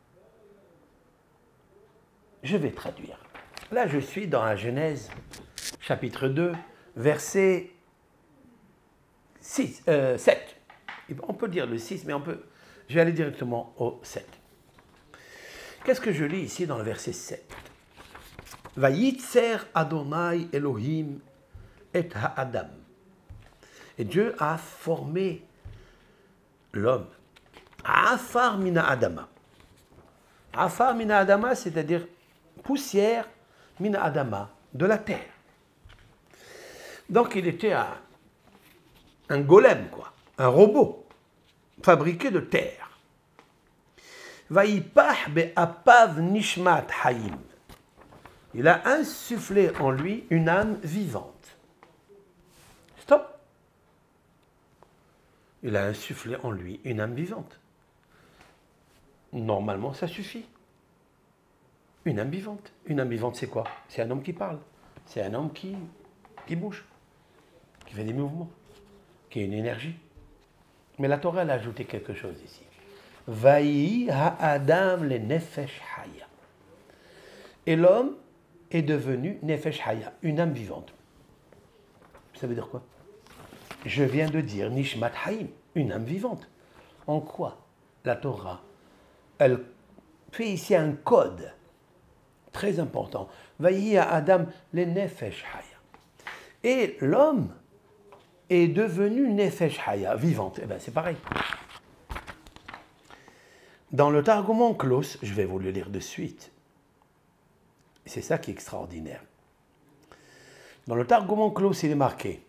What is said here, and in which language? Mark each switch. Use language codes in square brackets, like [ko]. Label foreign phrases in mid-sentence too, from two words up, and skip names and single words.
[fr] Je vais traduire. Là, je suis dans la Genèse, chapitre 2, verset 7. On peut dire le 6, mais je vais aller directement au 7. Qu'est-ce que je lis ici dans le verset 7? [he] וייצר יהוה אלהים את האדם. [fr] Et Dieu a formé l'homme. [he] עפר מן האדמה. עפר מן האדמה, [fr] c'est-à-dire poussière [he] מן האדמה, [fr] de la terre. Donc il était un golem, quoi, un robot fabriqué de terre. [he] ויפח באפיו נשמת חיים. [fr] Il a insufflé en lui une âme vivante. Stop. Il a insufflé en lui une âme vivante. Normalement, ça suffit. Une âme vivante. Une âme vivante, c'est quoi? C'est un homme qui parle. C'est un homme qui bouge, qui fait des mouvements, qui a une énergie. Mais la Torah, elle a ajouté quelque chose ici. [he] ויהי האדם לנפש חיה. [fr] Et l'homme est devenu [he] נפש חיה, [fr] une âme vivante. Ça veut dire quoi? Je viens de dire [he] נשמת חיים, [fr] une âme vivante. En quoi la Torah, elle fait ici un code très important. [he] ויהי האדם לנפש חיה. [fr] Et l'homme est devenu [he] נפש חיה, [fr] vivante. Eh bien, c'est pareil. Dans le Targum Onkelos, je vais vous le lire de suite. C'est ça qui est extraordinaire. Dans le Targum Onkelos, il est marqué.